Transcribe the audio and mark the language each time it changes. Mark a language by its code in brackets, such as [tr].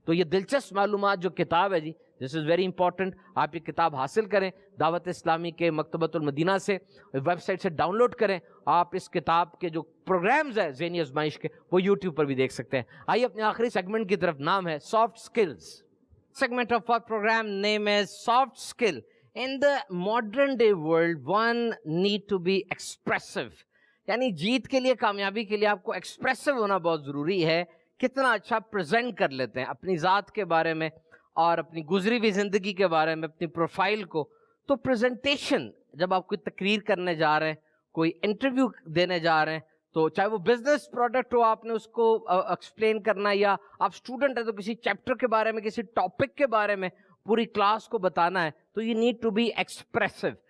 [ur] تو یہ دلچسپ معلومات جو کتاب ہے جی [en] This is very important. [ur] آپ یہ کتاب حاصل کریں دعوت اسلامی کے مکتبۃ المدینہ سے، ویب سائٹ سے ڈاؤن لوڈ کریں. آپ اس کتاب کے جو پروگرامز ہیں ذہنی آزمائش کے وہ یوٹیوب پر بھی دیکھ سکتے ہیں. آئیے اپنے آخری سیگمنٹ کی طرف. نام ہے soft skills. [en] Segment of our program name is soft skill. In the modern day world, one need to be expressive. [ur] یعنی جیت کے لیے، کامیابی کے لیے آپ کو ایکسپریسو ہونا بہت ضروری ہے. کتنا اچھا پریزنٹ کر لیتے ہیں اپنی ذات کے بارے میں اور اپنی گزری ہوئی زندگی کے بارے میں، اپنی پروفائل کو. تو پریزنٹیشن جب آپ کوئی تقریر کرنے جا رہے ہیں، کوئی انٹرویو دینے جا رہے ہیں، تو چاہے وہ بزنس پروڈکٹ ہو آپ نے اس کو ایکسپلین کرنا، یا آپ اسٹوڈنٹ ہیں تو کسی چیپٹر کے بارے میں، کسی ٹاپک کے بارے میں پوری کلاس کو بتانا ہے، تو [en] You need to be expressive.